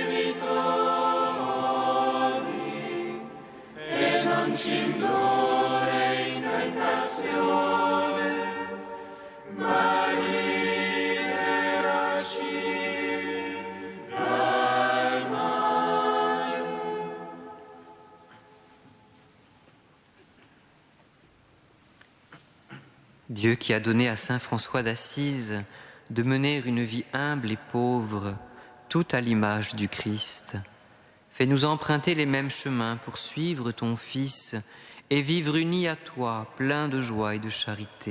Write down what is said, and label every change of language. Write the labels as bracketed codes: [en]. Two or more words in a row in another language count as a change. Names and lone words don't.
[it] debitori, e non ci indurre in tentazione, ma liberaci dal male. [fr] Dieu qui a donné à saint François d'Assise de mener une vie humble et pauvre, tout à l'image du Christ, fais-nous emprunter les mêmes chemins pour suivre ton Fils et vivre unis à toi, plein de joie et de charité.